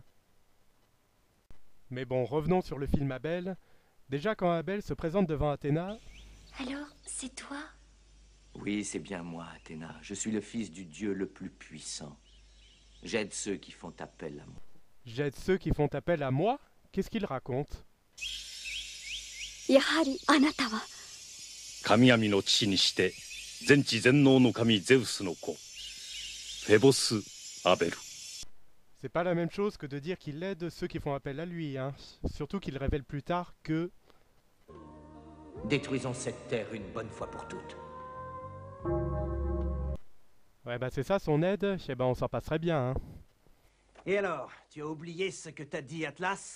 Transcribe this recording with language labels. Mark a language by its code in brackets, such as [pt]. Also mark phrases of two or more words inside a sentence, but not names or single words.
[fr] Mais bon, revenons sur le film Abel. Déjà quand Abel se présente devant Athéna... Alors, c'est toi? Oui, c'est bien moi, Athéna. Je suis le fils du dieu le plus puissant. J'aide ceux qui font appel à moi. J'aide ceux qui font appel à moi? Qu'est-ce qu'il raconte? [ja] やはりあなたは神々の父にして全知全能の神ゼウスの子フェボス・アベル [fr] C'est pas la même chose que de dire qu'il aide ceux qui font appel à lui, hein. Surtout qu'il révèle plus tard que... Détruisons cette terre une bonne fois pour toutes. Ouais bah c'est ça son aide, eh ben on s'en passerait bien, hein. Et alors, tu as oublié ce que t'as dit, Atlas?